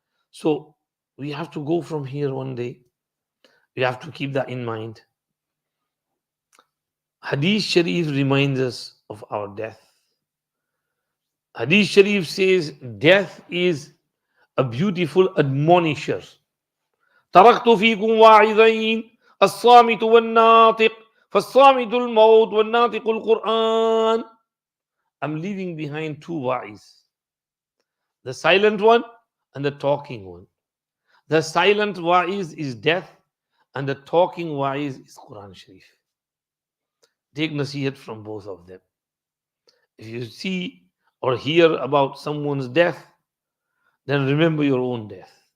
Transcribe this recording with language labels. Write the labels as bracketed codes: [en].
[en] So we have to go from here one day. We have to keep that in mind. Hadith Sharif reminds us of our death. Hadith Sharif says death is a beautiful admonisher. [ar] تركت فيكم واعظين الصامت والناطق فالصامت الموت والناطق القرآن. [en] I'm leaving behind two wa'iz. The silent one and the talking one. The silent wa'iz is death, and the talking wa'iz is Quran Sharif. Take nasihat from both of them. If you see or hear about someone's death, then remember your own death.